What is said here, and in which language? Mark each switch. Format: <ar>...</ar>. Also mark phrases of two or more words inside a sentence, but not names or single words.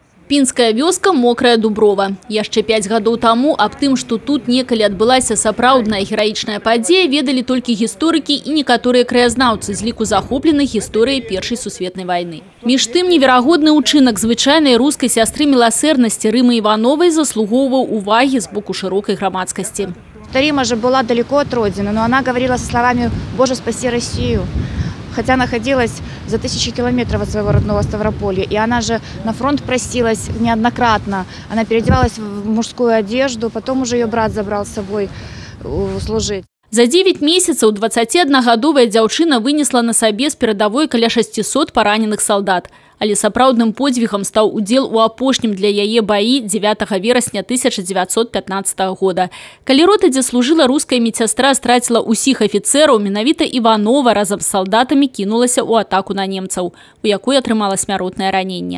<be>Пінская вёска мокрая Дуброва. Яшчэ 5 гадоў таму аб тым, што тут некалі адбылася сапраўдная гераічная падзея, ведалі толькі гісторыкі і некаторыя краязнаўцы з ліку захопленых гісторыяй Першай сусветнай вайны. Між тым, неверагодны ўчынак звычайнай рускай сястры міласэрнасці Рымы Івановай заслугоўваў увагі з боку шырокай грамадскасці.</be> <ru>Рима же была далеко от родины, но она говорила со словами «Боже, спаси Россию». Хотя находилась за 1000 километров от своего родного Ставрополья. И она же на фронт просилась неоднократно. Она переодевалась в мужскую одежду, потом уже ее брат забрал с собой служить.</ru> <be>За 9 месяцаў 21-гадовая дзяўчына вынесла на сабе з перадавой каля 600 параненых салдат. Але сапраўдным подзвігам стаў удзел у апошнім для яе баі 9 верасня 1915 года. Калі рота, дзе служыла руская медсястра, страціла ўсіх афіцэраў, менавіта Іванова разам з салдатамі кінулася ў атаку на немцаў, у якой атрымала смяротнае раненне.</be>